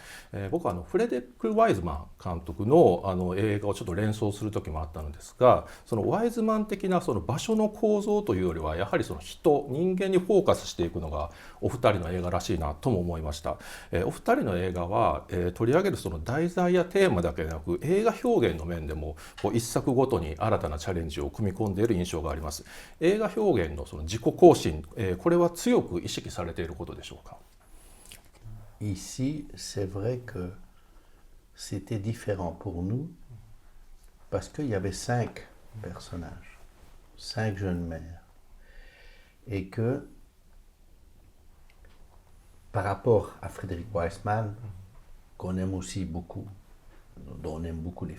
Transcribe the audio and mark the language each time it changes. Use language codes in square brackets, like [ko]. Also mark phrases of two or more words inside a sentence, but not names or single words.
[ja] 僕はフレデリック・ワイズマン監督の映画をちょっと連想する時もあったのですが、そのワイズマン的なその場所の構造というよりはやはりその人間にフォーカスしていくのがお二人の映画らしいなとも思いました。お二人の映画は、取り上げるその題材やテーマだけでなく映画表現の面でもこう一作ごとに新たなチャレンジを組み込んでいる印象があります。映画表現のその自己更新、これは強く意識されていることでしょうか。 [fr] Ici, c'est vrai que c'était différent pour nous parce qu'il y avait 5 personnages, 5 jeunes mères. Et que par rapport à Frédéric Weissman, qu'on aime aussi beaucoup, dont on aime beaucoup les